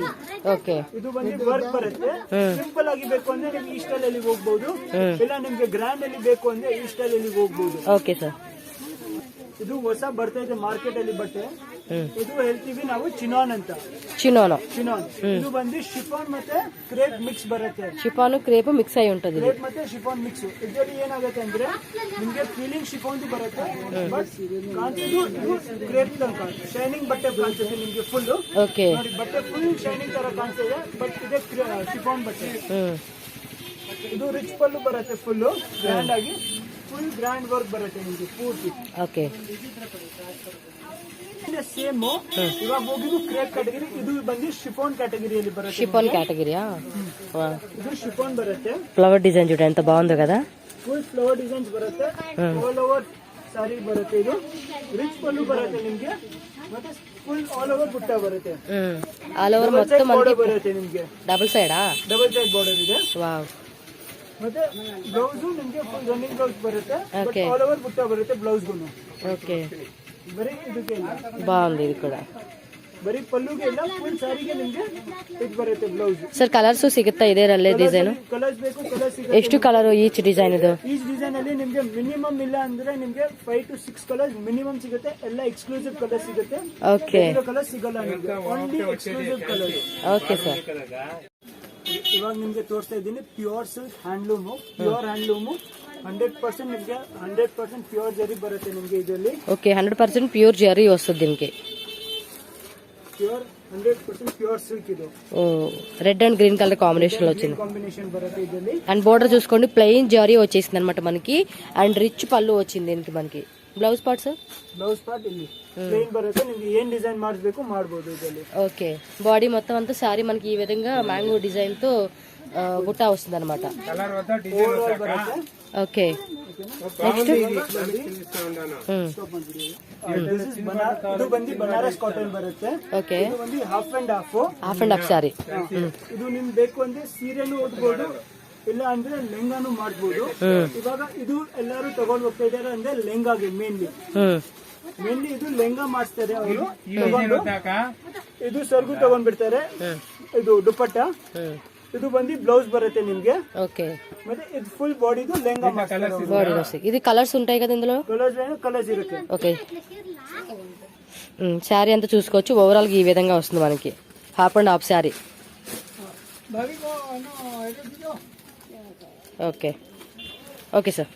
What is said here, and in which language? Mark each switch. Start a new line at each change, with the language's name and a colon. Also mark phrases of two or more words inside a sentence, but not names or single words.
Telugu: ఓకే.
Kannada: ಇದು ಬಂದು ವರ್ಕ್ ಬರುತ್ತೆ. ಸಿಂಪಲ್ ಆಗಿ ಬೇಕು ಅಂದ್ರೆ ನಿಮ್ಗೆ ಈ ಸ್ಟೈಲ್ ಅಲ್ಲಿ ಹೋಗ್ಬಹುದು, ಇಲ್ಲ ನಿಮ್ಗೆ ಗ್ರ್ಯಾಂಡ್ ಅಲ್ಲಿ ಬೇಕು ಅಂದ್ರೆ ಈ ಸ್ಟೈಲ್ ಅಲ್ಲಿ ಹೋಗ್ಬಹುದು.
Telugu: ఓకే సార్.
Kannada: ಇದು ಹೊಸ ಬರ್ತಾ ಇದೆ ಮಾರ್ಕೆಟ್ ಅಲ್ಲಿ ಬಟ್ಟೆ. ಇದು ಹೇಳ್ತೀವಿ ನಾವು ಚಿನಾನ್ ಅಂತ.
Telugu: చినోనో,
Kannada: ಚಿನಾನ್ ಇದು ಬಂದು ಶಿಫಾನ್ ಮತ್ತೆ ಕ್ರೇಪ್ ಮಿಕ್ಸ್ ಬರುತ್ತೆ.
Telugu: షిఫాన్ క్రేప్ మిక్స్ అయి ఉంటది.
Kannada: ಕ್ರೇಪ್ ಮತ್ತೆ ಶಿಫಾನ್ ಮಿಕ್ಸ್. ಇದರಲ್ಲಿ ಏನಾಗುತ್ತೆ ಅಂದ್ರೆ ನಿಮ್ಗೆ ಫೀಲಿಂಗ್ ಶಿಫಾನ್ ಬರುತ್ತೆ, ಬಟ್ ಕಾಣಿಸೋದು ಇದು ಕ್ರೇಪ್ ತರ ಕಾಣುತ್ತೆ. ಶೈನಿಂಗ್ ಬಟ್ಟೆ ಕಾಣಿಸುತ್ತೆ ನಿಮ್ಗೆ ಫುಲ್.
Telugu: ఓకే.
Kannada: ನೋಡಿ ಬಟ್ಟೆ
English: full shining
Kannada: ತರ ಕಾಣಿಸ್ತಿದೆ, ಬಟ್ ಇದೆ ಶಿಫಾನ್ ಬಟ್ಟೆ. ಇದು ರಿಚ್ ಪಲ್ಲು ಬರುತ್ತೆ,
English: full grand
Kannada: ಆಗಿ,
English: full grand work
Kannada: ಬರುತ್ತೆ ನಿಮ್ಗೆ ಪೂರ್ತಿ.
Telugu: ఓకే.
Kannada: ಸೇಮ್ ಇವಾಗ ಹೋಗಿದ್ದು
English: crepe category,
Kannada: ಇದು ಬಂದು ಶಿಫಾನ್ ಕ್ಯಾಟಗರಿಯಲ್ಲಿ ಬರುತ್ತೆ.
Telugu: షిఫాన్ కేటగిరియా?
Kannada: ಇದು ಶಿಫಾನ್ ಬರುತ್ತೆ.
English: flower design
Telugu: చూడండి ఎంత బాగుందో కదా.
English: full flower designs
Kannada: ಬರುತ್ತೆ,
English: all over saree
Kannada: ಬರುತ್ತೆ. ಇದು ರಿಚ್ ಪಲ್ಲು ಬರುತ್ತೆ ನಿಮ್ಗೆ, ಮತ್ತೆ
English: full all over
Kannada: ಬುಟ್ಟ ಬರುತ್ತೆ.
English: all over
Kannada: ಡಬಲ್
Telugu: మొత్తం
Kannada: ಸೈಡ್
Telugu: మనకి
Kannada: ಬಾರ್ಡರ್ ಬರುತ್ತೆ ನಿಮ್ಗೆ,
Telugu: డబుల్ సైడా?
English: double side border
Kannada: ಇದೆ.
Telugu: వావ్.
Kannada: ಮತ್ತೆ ಬ್ಲೌಸ್ ನಿಮ್ಗೆ
English: full running blouse
Kannada: ಬರುತ್ತೆ,
Telugu: Okay.
English: all over
Kannada: ಬುಟ್ಟ ಬರುತ್ತೆ ಬ್ಲೌಸ್ಗೂ.
Telugu: ఓకే.
Kannada: ಬರೀ ಇದಕ್ಕೆ ಇಲ್ಲ,
Telugu: బాగుంది ఇది కూడా.
Kannada: ಬರೀ ಪಲ್ಲುಗೆ ಇಲ್ಲ, ಫುಲ್ ಸಾರಿಗೆ ನಿಮ್ಗೆ ಇದು ಬರುತ್ತೆ ಬ್ಲೌಸ್. ಸರ್ ಕಲರ್ಸ್ ಸಿಗುತ್ತಾ ಇದರಲ್ಲಿ ಡಿಸೈನ್? ಕಲರ್ಸ್ ಬೇಕು, ಕಲರ್ ಸಿಗುತ್ತೆ. ಎಷ್ಟು
English: colour each design
Kannada: ಇದು? ಈ ಡಿಸೈನ್ ಅಲ್ಲಿ ನಿಮ್ಗೆ ಮಿನಿಮಮ್ ಇಲ್ಲ ಅಂದ್ರೆ ನಿಮ್ಗೆ 5 to 6 ಕಲರ್ಸ್ ಮಿನಿಮಮ್ ಸಿಗುತ್ತೆ. ಎಲ್ಲ
English: exclusive colour
Kannada: ಸಿಗುತ್ತೆ,
Telugu: ఓకే.
Kannada: ಕಲರ್ ಸಿಗಲ್ಲ ನಿಮ್ಗೆ,
English: only exclusive colour.
Telugu: ఓకే సార్.
Kannada: ಇವಾಗ ನಿಮ್ಗೆ ತೋರಿಸ್ತಾ ಇದ್ದೀನಿ
English: pure silk handloom. pure handloom
Kannada: 100% ನಿಮ್ಗೆ 100% ಪ್ಯೂರ್ ಜರಿ ಬರುತ್ತೆ ನಿಮ್ಗೆ ಇದರಲ್ಲಿ.
Telugu: ఓకే. 100% ప్యూర్ జరీ వస్తుంది దీనికి.
English: pure 100% pure silk
Kannada: ಇದು.
Telugu: ఓ,
English: red and green colour combination
Telugu: లో వచ్చింది.
Kannada: కాంబినేషన్ బರುತ್ತೆ ಇದರಲ್ಲಿ.
Telugu: అండ్ బోర్డర్ చూసుకోండి, ప్లెయిన్ జరీ వచ్చేసింది అనమాట మనకి. అండ్ రిచ్ పళ్ళు వచ్చింది దీనికి మనకి.
English: blouse part
Kannada: ಸರ್?
English: blouse part
Kannada: ಇಲ್ಲಿ ಪ್ಲೇನ್ ಬರುತ್ತೆ, ನಿಮ್ಗೆ ಏನ್ ಡಿಸೈನ್ ಮಾಡಿಸ್ಬೇಕು ಮಾಡ್ಬೋದು ಇದರಲ್ಲಿ.
Telugu: ఓకే బాడీ మొత్తం అంతా సారీ మనకి ఈ విధంగా
English: mango design
Telugu: తో బుట్ట వస్తుంది అనమాట.
English: okay next
Kannada: ಇದು ಬಂದು ಬನಾರಸ್ ಕಾಟನ್ ಬರುತ್ತೆ.
Telugu: ఓకే
Kannada: ಇದು ಬಂದು
English: half and half
Telugu: సారీ.
Kannada: ಇದು ನಿಮ್ಗೆ ಬೇಕು ಅಂದ್ರೆ ಸೀರೆನೂ ಉಡ್ಬೋದು, ಇಲ್ಲ ಅಂದ್ರೆ ಲೆಹಂಗಾನು ಮಾಡ್ಬೋದು. ಇವಾಗ ಇದು ಎಲ್ಲರೂ ತಗೊಂಡ್ ಹೋಗ್ತಾ ಇದಾರೆ ಅಂದ್ರೆ ಲೆಹಂಗಾಗೆ ಮೇನ್ಲಿ ಇದು ಲೆಹಂಗಾ ಮಾಡಿಸ್ತಾರೆ ಅವರು. ಇದು ಸರ್ಗು ತಗೊಂಡ್ಬಿಡ್ತಾರೆ. ಇದು ದುಪ್ಪಟ್ಟ, ಇದು ಬಂದು ಬ್ಲೌಸ್ ಬರುತ್ತೆ ನಿಮ್ಗೆ.
Telugu: ఓకే
Kannada: ಮತ್ತೆ ಇದು ಫುಲ್ ಬಾಡಿದು ಲೆಹಂಗಾ
Telugu: బాడీ వస్తుంది. ఇది కలర్స్ ఉంటాయి కదా ఇందులో?
Kannada: ಕಲರ್ಸ್ ಇರುತ್ತೆ.
Telugu: ఓకే శారీ అంతా చూసుకోవచ్చు. ఓవరాల్ గా ఈ విధంగా వస్తుంది మనకి
English: half and half
Telugu: శారీ. ఓకే ఓకే సార్.